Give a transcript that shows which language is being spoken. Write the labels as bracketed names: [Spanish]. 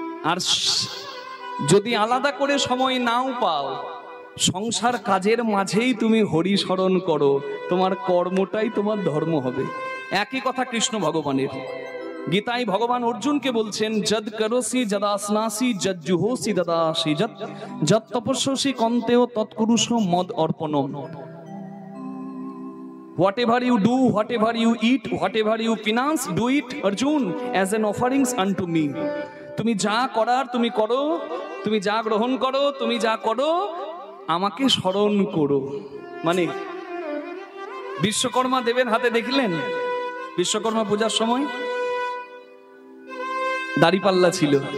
[Bangla] আর যদি আলাদা করে সময় নাও পাও, সংসার কাজের মাঝেই তুমি হরি স্মরণ করো, তোমার কর্মটাই তোমার ধর্ম হবে। একই কথা কৃষ্ণ ভগবানের। গীতায় ভগবান অর্জুনকে বলছেন, [Sanskrit] যদ করোসি যদাসনাসি যদ জুহোসি দদাসি যদ তপস্যসি কন্তেও তৎকুরুষ মদ অর্পণম। [English] Whatever you do, whatever you eat, whatever you finance, do it, Arjun, as an offerings unto me. [Bangla] তুমি যা করার তুমি করো, তুমি যা গ্রহণ করো, তুমি যা করো আমাকে স্মরণ করো। মানে বিশ্বকর্মা দেবের হাতে দেখলেন, বিশ্বকর্মা পূজার সময় দাড়িপাল্লা ছিল।